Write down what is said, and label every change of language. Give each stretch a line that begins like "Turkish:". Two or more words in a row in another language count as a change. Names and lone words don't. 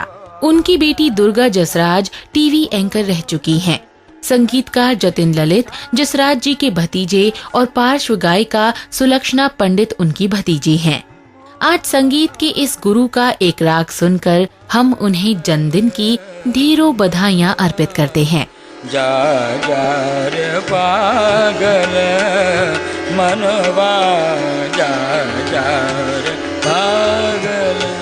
Hindi: उनकी बेटी दुर्गा जसराज टीवी एंकर रह चुकी हैं। संगीतकार जतिन ललित जसराज जी के भतीजे और पार्श्व गायिका सुलक्षणा पंडित उनकी भतीजी हैं। आज संगीत के इस गुरु का एक राग सुनकर हम उन्हें जन्मदिन की ढेरों बधाइयां अर्पित करते हैं। जा जा रे पागल मनवा, जा जा रे पागल